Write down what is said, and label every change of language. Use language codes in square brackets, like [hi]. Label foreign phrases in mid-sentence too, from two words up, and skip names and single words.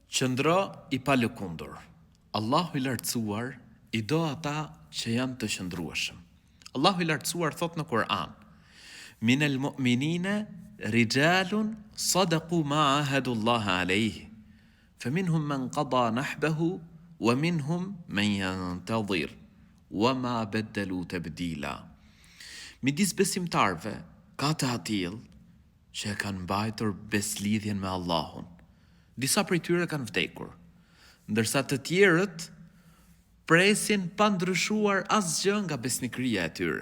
[sq] Qëndro i palëkundur. Allahu i lartësuar i do ata që janë të qëndrueshëm. Allahu i lartësuar thot në Kur'an: [ar] من المؤمنين رجال صدقوا ما عاهدوا الله عليه فمنهم من قضى نحبه ومنهم من ينتظر وما بدلوا تبديلا. [sq] Midis besimtarve ka të atill që kanë mbajtur beslidhjen me Allahun. Disa prej tyre kanë vdekur, ndërsa të tjerët presin pa ndryshuar asgjë nga besnikëria e tyre.